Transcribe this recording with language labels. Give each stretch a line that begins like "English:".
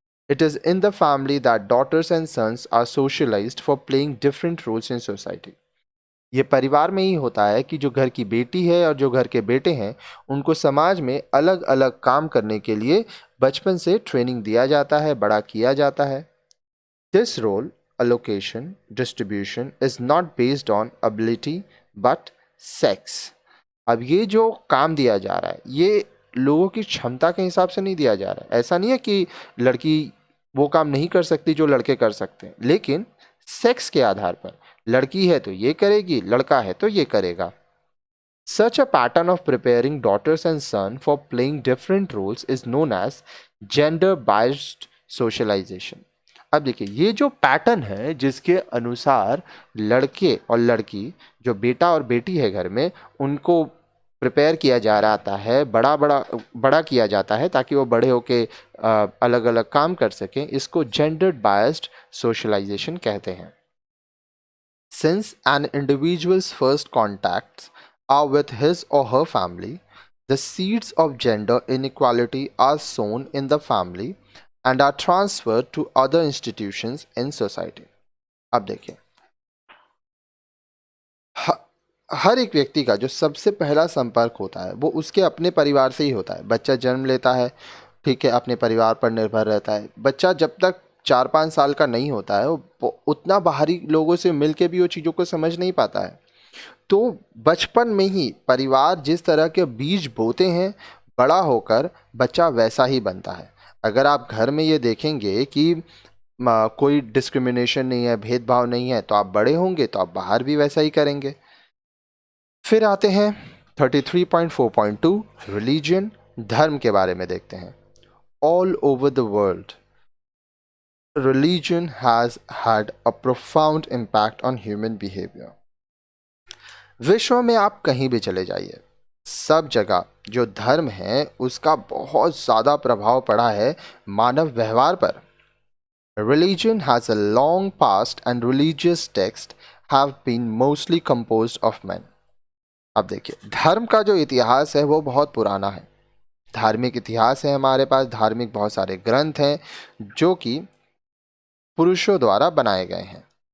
English: It is in the family that daughters and sons are socialised for playing different roles in society.
Hindi: ये परिवार में ही होता है कि जो घर की बेटी है और जो घर के बेटे हैं, उनको समाज में अलग अलग काम करने के लिए बचपन से ट्रेनिंग दिया जाता है, बड़ा किया जाता है।
English: This role allocation distribution is not based on ability but sex।
Hindi: अब ये जो काम दिया जा रहा है ये लोगों की क्षमता के हिसाब से नहीं दिया जा रहा है। ऐसा नहीं है कि लड़की वो काम नहीं कर सकती जो लड़के कर सकते हैं, लेकिन सेक्स के आधार पर लड़की है तो ये करेगी, लड़का है तो ये करेगा।
English: Such a pattern of preparing daughters and sons for playing different roles is known as gender biased socialization।
Hindi: अब देखिए ये जो पैटर्न है जिसके अनुसार लड़के और लड़की, जो बेटा और बेटी है घर में, उनको प्रिपेयर किया जा रहा है, बड़ा बड़ा बड़ा किया जाता है ताकि वो बड़े होके अलग अलग काम कर सकें, इसको जेंडर बायस्ड सोशलाइजेशन कहते हैं।
English: Since an individual's first contacts are with his or her family, the seeds of gender inequality are sown in the family and are transferred to other institutions in society।
Hindi: अब देखिए, हर एक व्यक्ति का जो सबसे पहला संपर्क होता है वो उसके अपने परिवार से ही होता है। बच्चा जन्म लेता है, ठीक है, अपने परिवार पर निर्भर रहता है। बच्चा जब तक 4-5 साल का नहीं होता है वो उतना बाहरी लोगों से मिल के भी वो चीज़ों को समझ नहीं पाता है। तो बचपन में ही परिवार जिस तरह के बीज बोते हैं, बड़ा होकर बच्चा वैसा ही बनता है। अगर आप घर में ये देखेंगे कि कोई डिस्क्रिमिनेशन नहीं है, भेदभाव नहीं है, तो आप बड़े होंगे तो आप बाहर भी वैसा ही करेंगे। फिर आते हैं 33.4.2 रिलीजन, धर्म के बारे में देखते हैं।
English: All over the world religion has had a profound impact on human behavior।
Hindi: विश्व में आप कहीं भी चले जाइए, सब जगह जो धर्म है उसका बहुत ज़्यादा प्रभाव पड़ा है मानव व्यवहार पर।
English: Religion has a long past and religious texts have been mostly composed of men।
Hindi: अब देखिए, धर्म का जो इतिहास है वो बहुत पुराना है। धार्मिक इतिहास है हमारे पास, धार्मिक बहुत सारे ग्रंथ हैं जो कि पुरुषों द्वारा बनाए गए हैं।